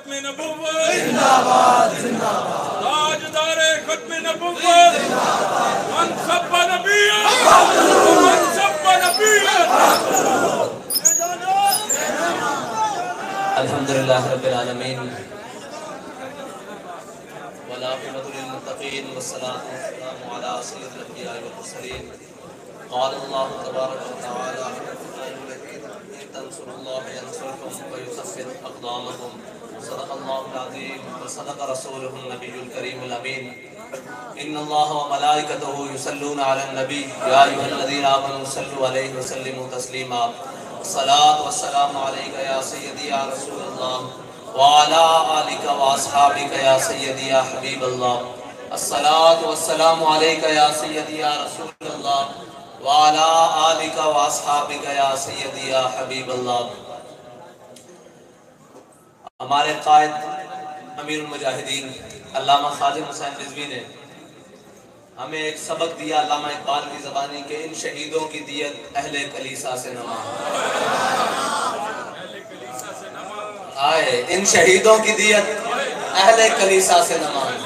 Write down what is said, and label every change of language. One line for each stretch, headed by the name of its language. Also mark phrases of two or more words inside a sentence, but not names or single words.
Urdu: نبوت زندہ باد زندہ باد، تاجدار ختم نبوت منصب نبیت منصب نبیت.
Arabic: الحمد لله رب العالمين والعاقبة للمتقين والصلاة والسلام على سيد الأنبياء والمرسلين. قال الله تبارك وتعالى إن تنصروا الله ينصركم ويثبت أقدامكم. صدق الله العظيم وصدق رسوله النبي الكريم الأمين. إن الله وملائكته يصلون على النبي يا أيها الذين آمنوا صلوا عليه وسلموا تسليما. صلاة والسلام عليك يا سيدي يا رسول الله وعلى آلك وأصحابك يا سيدي يا حبيب الله. الصلاة والسلام عليك يا سيدي يا رسول الله وعلى آلك وأصحابك يا سيدي يا حبيب الله.
Urdu: ہمارے قائد امیر المجاہدین علامہ خادم حسین رضوی نے ہمیں ایک سبق دیا علامہ اقبال کی زبانی کہ ان شہیدوں کی دیت اہل کلیسا سے نما آئے، ان شہیدوں کی دیت اہل کلیسا سے نما.